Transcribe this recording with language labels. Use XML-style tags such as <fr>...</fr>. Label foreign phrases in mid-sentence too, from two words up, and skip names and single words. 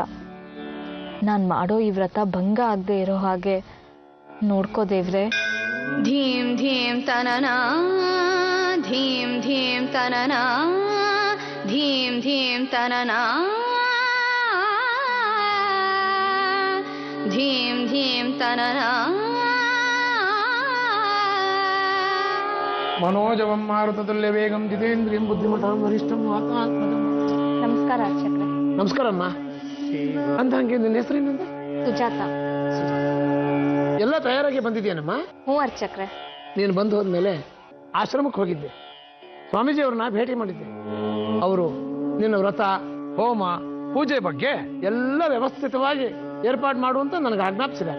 <kn>ನಾನು ಮಾಡೋ ಈ ವ್ರತ ಭಂಗ ಆಗದೆ ಇರೋ ಹಾಗೆ ನೋಡ್ಕೋ ದೇವ್ರೆ. ಧೀಂ ಧೀಂ ತನನಾ ಧೀಂ ಧೀಂ ತನನಾ ಧೀಂ ಧೀಂ ತನನಾ ಧೀಂ ಧೀಂ ತನನಾ.</kn> <sa>मनोजवं मारुततुल्य वेगं जितेन्द्रियं बुद्धिमतां वरिष्ठं वातात्मजं.</sa> <kn>ನಮಸ್ಕಾರ ಅರ್ಚಕ್ರೆ. ನಮಸ್ಕಾರಮ್ಮ. ಅಂತ ಹಂಗೆ ನಿನ್ನ ಹೆಸರೇನಂತೆ? ಸುಜಾತ. ಎಲ್ಲ ತಯಾರಾಗಿ ಬಂದಿದ್ಯಾನಮ್ಮ? ಹ್ಞೂ ಅರ್ಚಕ್ರೆ. ನೀನು ಬಂದು ಹೋದ್ಮೇಲೆ ಆಶ್ರಮಕ್ಕೆ ಹೋಗಿದ್ದೆ. ಸ್ವಾಮೀಜಿ ಅವ್ರನ್ನ ಭೇಟಿ ಮಾಡಿದ್ದೆ. ಅವರು ನಿನ್ನ ವ್ರತ, ಹೋಮ, ಪೂಜೆ ಬಗ್ಗೆ ಎಲ್ಲ ವ್ಯವಸ್ಥಿತವಾಗಿ ಏರ್ಪಾಡು ಮಾಡುವಂತ ನನಗೆ ಆಜ್ಞಾಪಿಸಿದ್ದಾರೆ.</kn>